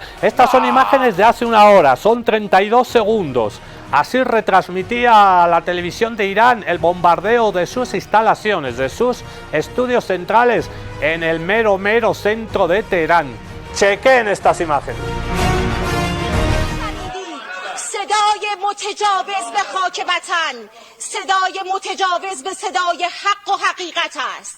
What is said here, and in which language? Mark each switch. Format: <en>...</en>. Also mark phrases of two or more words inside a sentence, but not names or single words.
<es>Estas son imágenes de hace una hora, son 32 segundos. Así retransmitía la televisión de Irán el bombardeo de sus instalaciones, de sus estudios centrales en el mero centro de Teherán. Chequen estas imágenes.</es> <fa>صدای متجاوز به خاک وطن، صدای متجاوز به صدای حق و حقیقت است.</fa>